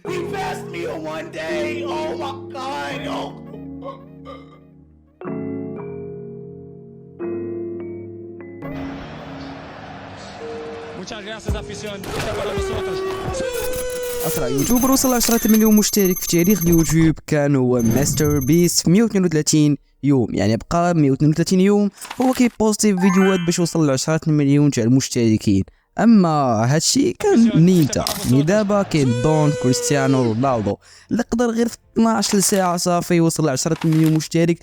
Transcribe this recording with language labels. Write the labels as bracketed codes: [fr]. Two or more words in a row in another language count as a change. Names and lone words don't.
[en] He passed me on one day. Oh my god. Oh. [es] Muchas gracias, afición. Está para nosotros. [ar] أسرع يوتيوبر وصل 10 مليون مشترك في تاريخ اليوتيوب كان هو مستر بيست في 132 يوم، يعني بقى 132 يوم هو كيبوستي فيديوهات باش يوصل ل 10 مليون تاع المشتركين. اما هادشي كان نينتا دابا كاين دون كريستيانو رونالدو اللي قدر غير في 12 ساعه صافي يوصل ل 10 مليون مشترك.